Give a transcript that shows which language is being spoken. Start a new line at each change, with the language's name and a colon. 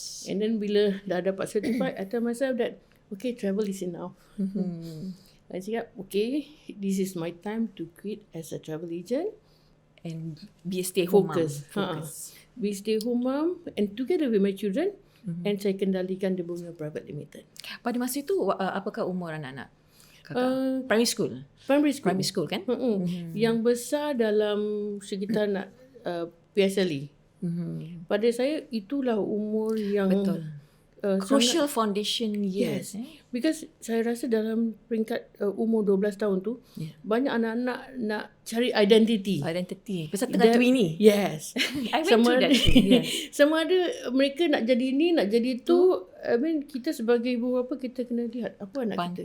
English: And then
Malay: bila dah dapat
English: certified, I tell myself that okay, travel is enough. I cakap, okay, this is my time to quit as a travel agent and be a stay-home mom. Focus. Be a stay-home mom and together with my children, and
Malay: saya kendalikan
English: The Bunga Private Limited.
Malay: Pada masa itu, apakah umur anak-anak kakak?
English: Primary school kan?
Malay: Yang besar dalam sekitar nak PSLE. Pada saya itulah umur yang betul.
English: Crucial foundation years.
Malay: Because saya rasa dalam peringkat umur 12 tahun tu banyak anak-anak nak cari identity. Pasal tengah twinny.
English: Yes. I went through that too. Yes.
Malay: Sama ada mereka nak jadi ni, nak jadi tu. Kita sebagai ibu bapa, kita kena lihat apa anak kita.